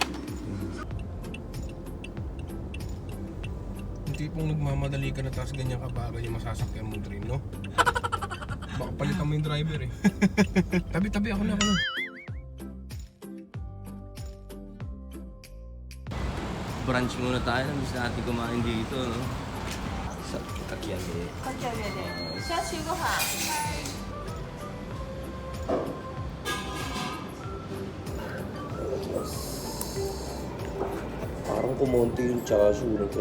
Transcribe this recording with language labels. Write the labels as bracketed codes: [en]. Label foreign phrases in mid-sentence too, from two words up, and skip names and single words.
[tl] Hindi pong nagmamadali ka na tapos ganyan kabagal yung masasakyan mo dream, no? Baka palitan mo yung driver eh. Tabi-tabi ako na. Brunch muna tayo. Gusto natin kumain dito, no? Sa kakyage. [ja] かき揚げでチャーシューご飯 [tl] Parang kumonti yung chashu nito.